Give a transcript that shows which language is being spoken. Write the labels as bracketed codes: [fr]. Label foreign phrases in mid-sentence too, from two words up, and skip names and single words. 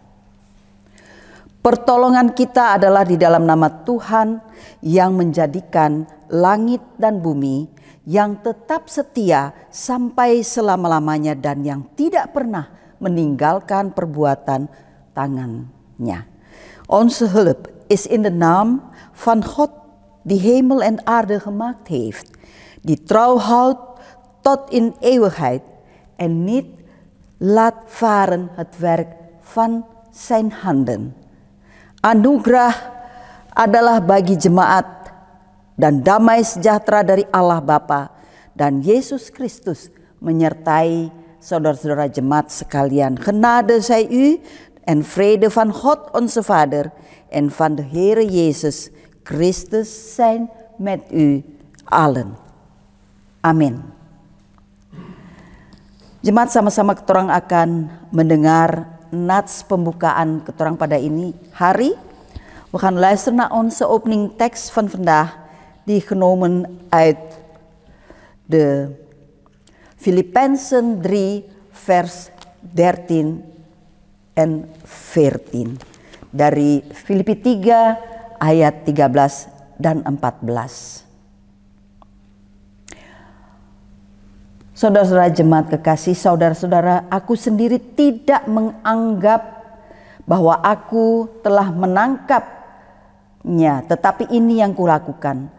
[id] Pertolongan kita adalah di dalam nama Tuhan yang menjadikan langit dan bumi, yang tetap setia sampai selama-lamanya dan yang tidak pernah meninggalkan perbuatan tangannya. [nl] Onze hulp is in de naam van God die hemel en aarde gemaakt heeft, die trouw houdt tot in eeuwigheid en niet laat varen het werk van zijn handen. [id] Anugerah adalah bagi jemaat dan damai sejahtera dari Allah Bapa dan Yesus Kristus menyertai saudara-saudara jemaat sekalian. [nl] Genade zij u en vrede van God onze Vader en van de Heere Jezus Christus zijn met u allen. [id] Amin. Jemaat, sama-sama ketorang akan mendengar nats pembukaan ketorang pada ini hari. [nl] We gaan luisteren naar onze openingtekst van vandaag, die genomen uit de Filippenzen 3 vers 13 en 14. [id] Dari Filipi 3 ayat 13 dan 14. Saudara-saudara jemaat kekasih, saudara-saudara, aku sendiri tidak menganggap bahwa aku telah menangkapnya, tetapi ini yang kulakukan.